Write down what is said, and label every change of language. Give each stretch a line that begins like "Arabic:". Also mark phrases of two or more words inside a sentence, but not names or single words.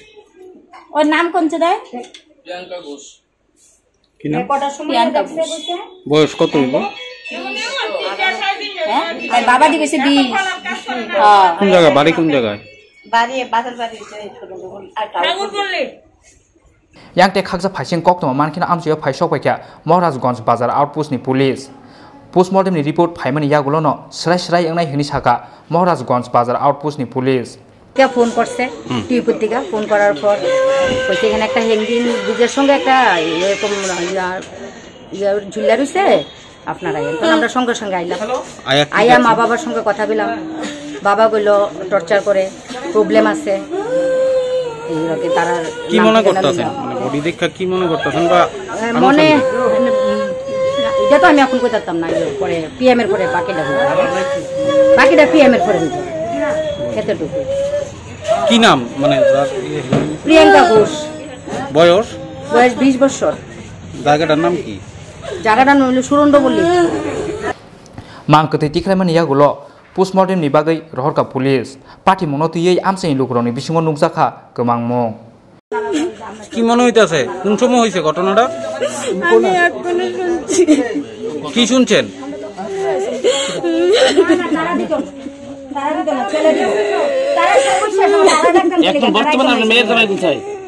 Bangla: ওর নাম কোনছে দেয় প্রিয়াঙ্কা ঘোষ কি নাম প্রিয়াঙ্কা ঘোষ বয়স কত হইব হ্যাঁ বাবা দি কইছে 20 কোন জায়গা বাড়ি কোন জায়গায় বাড়ি বাজার বাড়ি ঠাকুর বললে
Kok Borok: Yangte khakja phaising koktoma mankhena amchayo phai sokpaikha Maharajganj bazar outpost ni
English: police postmortem
Kok Borok: ni report phaimani yagulono srai engnai hini saka Maharajganj bazar outpost ni police
Bangla: কে ফোন করছে টিপুর থেকে ফোন করার পর কইছে এখানে একটা
English: hanging bridge
Bangla: সঙ্গে একটা এরকম ঝুলা রইছে আপনারা তখন আমরা সঙ্গে সঙ্গে আইলাম আইয়া মা বাবার সঙ্গে কথা বললাম বাবা কইলো টর্চার করে প্রবলেম আছে এইরকম তারা কি মনে করতেছেন মানে বডি দেখা কি মনে করতেছেন বা মনে এটা তো আমি এখন কইতাম না পরে পিএম এর পরে বাকিটা পিএম এর পরে এতটুকু কি নাম মানে প্রিয়াঙ্কা ঘোষ বয়স 20 বছর জায়গাটার নাম কি জায়গাটার নাম হলো সুরন্ড বললি
Kok Borok: mangkete tikraimani yagulo postmortem ni bagai rohorka
English: police party
Kok Borok: monotiyei amchaini lukroni bisingo nukjaka gomangmung
Bangla: কি মনে হইতাছে কোন সময় হইছে ঘটনাটা আমি এখনো শুনছি কি শুনছেন এখন বর্তমানে আপনার মেয়ের জামাই কোথায়